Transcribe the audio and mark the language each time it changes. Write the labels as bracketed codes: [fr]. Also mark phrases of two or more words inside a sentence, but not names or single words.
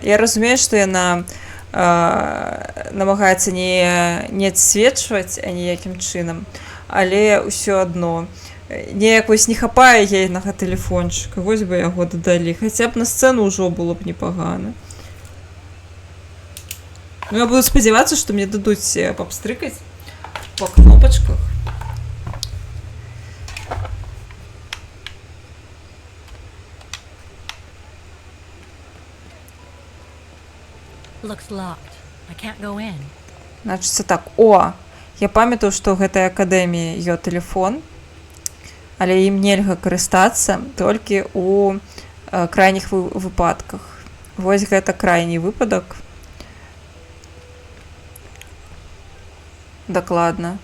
[be] Я разумею, што яна намагаецца не адсвечваць аніякім чынам, але ўсё адно. Неяк вось не хапае ейнага тэлефончыка, вось бы яго дадалі. Хаця б на сцэну ўжо было б непагана. Ну, я буду спадзявацца, што мне дадуць папстрыкаць па кнопачках. [en] Looks locked. I can't go in. [be] Значыцца так, я памятаю, што ў гэтай акадэміі ёсць тэлефон, але ім нельга карыстацца толькі ў крайніх выпадках. Вось гэта крайні выпадак. Дакладна.